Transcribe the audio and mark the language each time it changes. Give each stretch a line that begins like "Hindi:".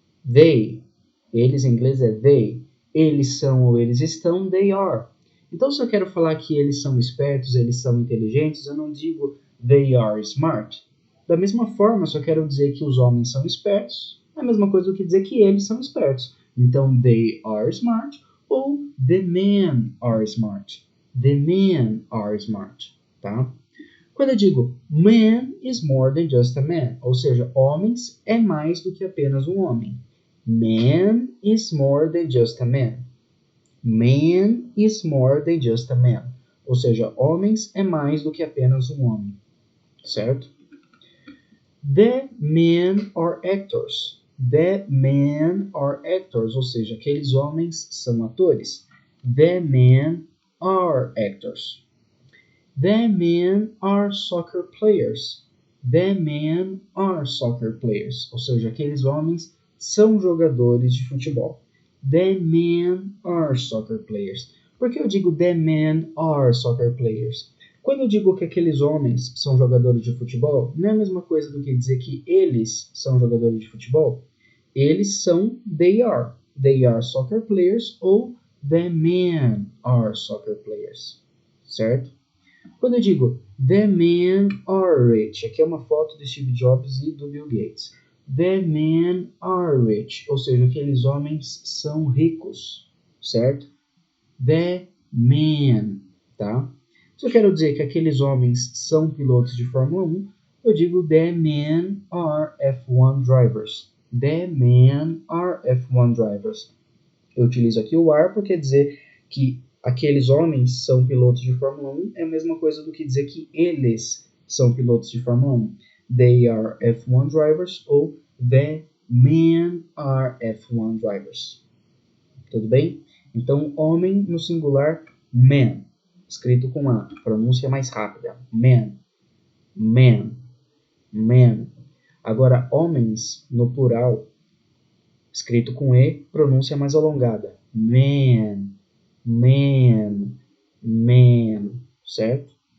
Portuguese: They, eles em inglês é they, eles são ou eles estão,
English: they are.
Portuguese: Então se eu quero falar que eles são espertos, eles são inteligentes, eu não digo
English: they are smart.
Portuguese: Da mesma forma, se eu quero dizer que os homens são espertos, é a mesma coisa do que dizer que eles são espertos.
English: Então, they are smart ou the men are smart. The men are smart,
Portuguese: tá? Quando eu digo
English: man is more than just a man,
Portuguese: ou seja, homens é mais do que apenas um homem.
English: Man is more than just a man. Man is more than just a man.
Portuguese: Ou seja, homens é mais do que apenas um homem, certo?
English: The men are actors. The men are actors,
Portuguese: ou seja, aqueles homens são atores.
English: The men are actors. The men are soccer players. The men are soccer players,
Portuguese: ou seja, aqueles homens são jogadores de futebol.
English: The men are soccer players.
Portuguese: Por que eu digo
English: the men are soccer players?
Portuguese: Quando eu digo que aqueles homens são jogadores de futebol, não é a mesma coisa do que dizer que eles são jogadores de futebol. Eles são, they are.
English: They are soccer players ou the men are soccer players.
Portuguese: Certo? Quando eu digo
English: the men are rich,
Portuguese: aqui é uma foto de Steve Jobs e do Bill Gates.
English: The men are rich,
Portuguese: ou seja, aqueles homens são ricos. Certo? The men, tá? Se eu quero dizer que aqueles homens são pilotos de Fórmula 1, eu digo
English: the men are F1 drivers. The men are F1 drivers.
Portuguese: Eu utilizo aqui o are porque dizer que aqueles homens são pilotos de Fórmula 1 é a mesma coisa do que dizer que eles são pilotos de Fórmula 1.
English: They are F1 drivers ou the men are F1 drivers.
Portuguese: Tudo bem? Então, homem no singular, man, escrito com A, pronúncia mais rápida, man, man, man. Agora, homens no plural, escrito com E, pronúncia mais alongada, man, man, man, certo?